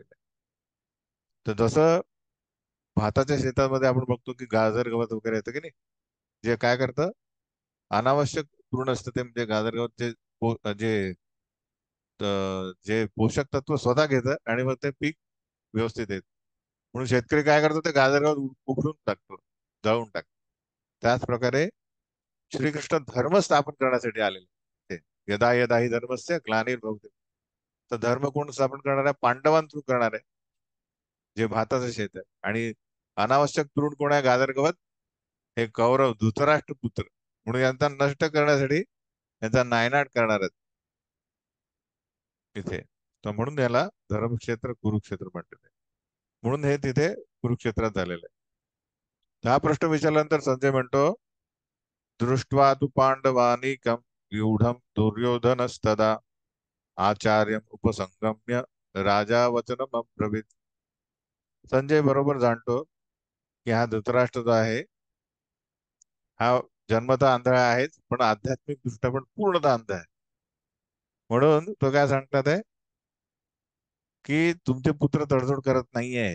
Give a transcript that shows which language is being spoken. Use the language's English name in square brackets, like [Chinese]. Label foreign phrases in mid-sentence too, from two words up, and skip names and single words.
[Marathi] तर जसं भाताच्या शेतामध्ये आपण बघतो की गाजर गवत वगैरे येतं की नाही, जे काय करतं, अनावश्यक तृण असतं ते, म्हणजे गाजर गवत जे जे पोषक तत्व स्वतः घेतं आणि मग ते पीक व्यवस्थित येत. म्हणून शेतकरी काय करतो, ते गाजर गवत उखडून टाकतो, जळून टाकतो. त्याच प्रकारे श्रीकृष्ण धर्म स्थापन करण्यासाठी आलेले ते. [Sanskrit] यदा यदा ही धर्मस्य ग्लानिर्भवते. [Marathi] तर धर्म कोण स्थापन करणार आहे? पांडवां थ्रू करणार आहे, जे भाताचं शेत आहे. आणि अनावश्यक तृण कोण आहे? गाजर गवत. हे कौरव धृतराष्ट्र पुत्र, म्हणून यांचा नष्ट करण्यासाठी, यांचा नायनाट करणार आहेत तिथे. तर म्हणून याला [Sanskrit] धर्मक्षेत्र कुरुक्षेत्र [Marathi] म्हणतात. म्हणून हे तिथे कुरुक्षेत्रात झालेलं आहे. हा प्रश्न विचारल्यानंतर संजय म्हणतो, [Sanskrit] दृष्ट्वा तु पांडवानीकं व्यूढं दुर्योधनस्तदा आचार्यम उपसंगम्य राजा वचनम अब्रवीत. [Marathi] संजय बरोबर जाणतो की हा धृतराष्ट्र जो आहे, हा जन्मतः आंधळा आहेच, पण आध्यात्मिक दृष्ट्या पण पूर्णतः अंध आहे. म्हणून तो काय सांगतात आहे की तुमचे पुत्र तडजोड करत नाहीये.